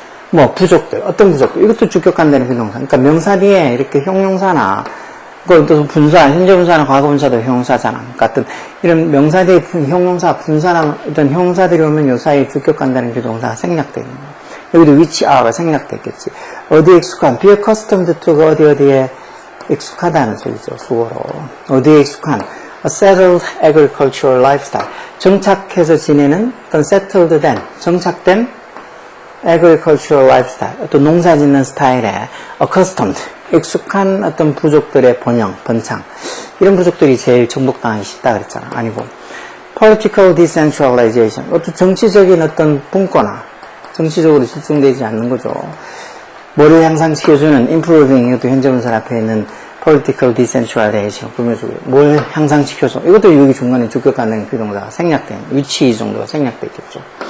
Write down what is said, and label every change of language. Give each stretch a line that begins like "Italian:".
Korean: 뭐 부족들, 어떤 부족들, 이것도 주격한다는 비동사. 그러니까 명사 뒤에 이렇게 형용사나, 그것도 분사, 현재 분사나 과거 분사도 형용사잖아. 그러니까 어떤 이런 명사 뒤에 형용사, 분사나 어떤 형용사들이 오면 요 사이에 주격한다는 비동사가 생략되어 있는 거야. 여기도
English: which are
Korean: 가 생략됐겠지. 어디에 익숙한,
English: be accustomed to
Korean: 가 어디에 익숙하다는 소리죠. 수어로. 어디에 익숙한.
English: a settled agricultural lifestyle.
Korean: 정착해서 지내는 어떤 settled 된, 정착된
English: agricultural lifestyle.
Korean: 어떤 농사 짓는 스타일에 accustomed, 익숙한 어떤 부족들의 번창. 이런 부족들이 제일 정복당하기 쉽다 그랬잖아. 아니고.
English: political decentralization.
Korean: 어떤 정치적인 어떤 분권화. 정치적으로 집중되지 않는 거죠. 뭐를 향상시켜주는 improving, 이것도 현재분사 앞에 있는
English: political decentralization,
Korean: 뭘 향상시켜줘. 이것도 여기 중간에 주격하는 비동사가 생략된, 위치 정도가 생략돼 있겠죠.